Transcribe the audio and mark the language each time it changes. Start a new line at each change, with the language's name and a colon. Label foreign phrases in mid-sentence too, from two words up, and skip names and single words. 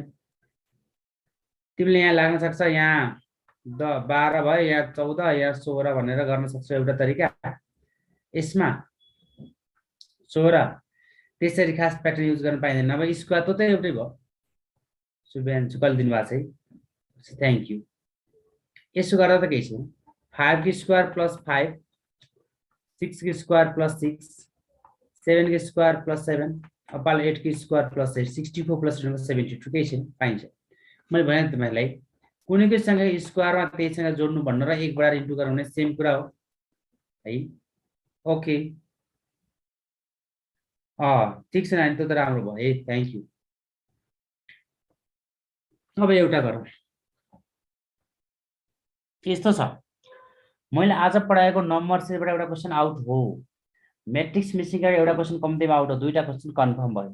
Nepali: तिमीले यहाँ लाग्न सक्छ यहाँ 12 भयो, यहाँ 14, यहाँ 16 भनेर गर्न सक्छौ एउटा तरिका। यसमा 16 त्यसरी खास
English: pattern use
Nepali: गर्न पाइँदैन, नभए स्क्वायर त एउटै भयो। शुभ्यान्शु कहिले दिनुभएको छ,
English: thank you.
Nepali: यसो गर्दा त केही छैन, 5 की
English: square plus
Nepali: 5, 6 की
English: square plus
Nepali: 6, 7 की
English: square plus
Nepali: 7, अब 8 की
English: square plus
Nepali: 8, 64 प्लस 72 केही छैन, पाइन्छ। मैले भने तपाईँलाई कुनैकै सँग स्क्वायरमा त्यहीसँग जोड्नु भन्नु र 1 बराबर इन्टु गराउने सेम कुरा हो है। ओके ठिक छ नानी, त्यो त राम्रो भयो है,
English: thank you.
Nepali: अब एउटा गरौँ, यस्तो छ, मैले आज पढाएको
English: number setबाट
Nepali: एउटा
English: question out
Nepali: हो,
English: matrix missingबाट
Nepali: एउटा
English: question कम्तीमा out
Nepali: हो, दुईटा
English: question confirm
Nepali: भयो।